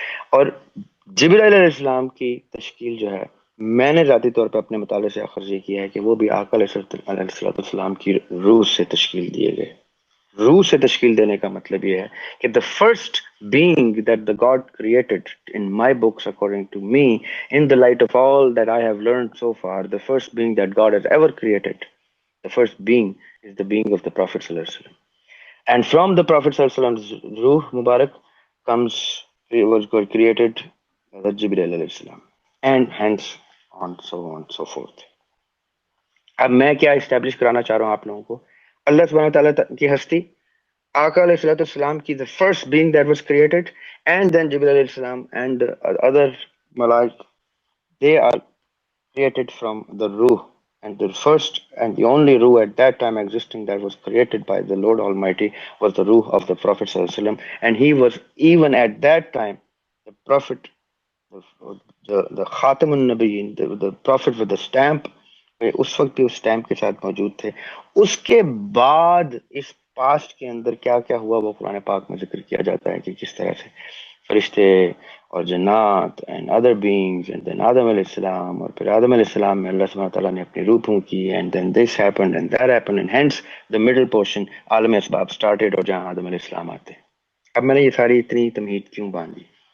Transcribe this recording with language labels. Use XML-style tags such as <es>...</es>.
<ur>اور جبرائیل علیہ السلام کی تشکیل جو ہے، میں نے ذاتی طور پہ اپنے مطالعے سے اخذ یہ کیا ہے کہ وہ بھی آقا علیہ الصلوۃ والسلام کی روح سے تشکیل دیے گئے۔ روح سے تشکیل دینے کا مطلب یہ ہے کہ</ur> <en>the first being that the God created in my books according to me, in the light of all that I have learned so far, the first being that God has ever created, the first being is the being of the Prophet sallallahu alaihi wasallam. And from the Prophet sallallahu alaihi wasallam's Ruh Mubarak comes, was created the Jibreel alayhi salam, and hence on so forth.</en> <ur>اب میں کیا establish کرانا چاہ رہا ہوں آپ لوگوں کو؟ اللہ سبحانہ تعالیٰ کی ہستی، آقا علیہ الصلوۃ والسلام کی</ur> <en>the first being that was created, and then Jibreel alayhi salam and other malaik, they are created from the Ruh. And the first and the only Ruh at that time existing that was created by the Lord Almighty was the Ruh of the Prophet sallallahu alaihi wasallam. And he was even at that time the Prophet, the Khatamun Nabiyyin, the Prophet with the stamp.</en> <ur>اس وقت بھی اس stamp کے ساتھ موجود تھے۔ اس کے بعد اس past کے اندر کیا کیا ہوا وہ قرآن پاک میں ذکر کیا جاتا ہے کہ کس طرح سے فرشتے اور جنات</ur> <en>and other beings and then</en> <ur>آدم علیہ السلام، اور پھر آدم علیہ السلام میں اللہ سبحانہ تعالیٰ نے اپنی روح پھونکی کی،</ur> <en>and then this happened and that happened and hence the middle portion</en> <ur>عالم اسباب started، اور جہاں آدم علیہ السلام آتے ہیں۔ اب میں نے یہ ساری اتنی تمہید کیوں باندھی؟</ur>